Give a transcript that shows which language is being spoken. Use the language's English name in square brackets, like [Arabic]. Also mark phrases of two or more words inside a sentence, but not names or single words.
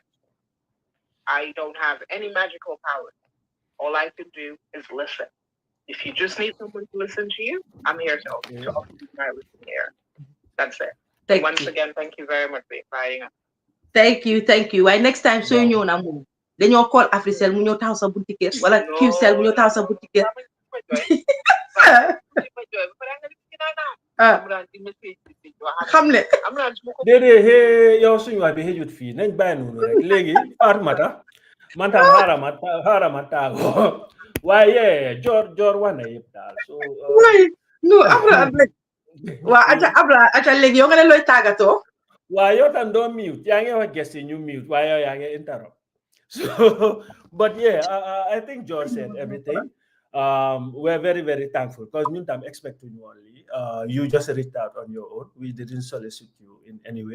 [English] I don't have any magical powers. All I can do is listen. If you just need someone to listen to you, I'm here to offer you my listening ear. That's it. Once again, thank you very much for inviting us. Thank you. Why next time [Wolof] so ñëw na moom dañoo call Africell mu ñëw taxaw sa bunti kër wala Qcell mu ñëw taxaw sa bunti kër. Xam ne déedéet yow suñu wax bi xëjut fii nañ bàyyi noonu rek léegi Fatoumata man tam xaarama taago waaye Jorr wax na yëpp daal so no Amran rek waa aca léegi yow nga ne looy tàggatoo. [English] Why you can don't mute? Yeah, guessing you mute. Why you interrupt? So, but yeah, I think Jorr said everything. we're very, very thankful because I'm expecting you only. You just reached out on your own. We didn't solicit you in any way.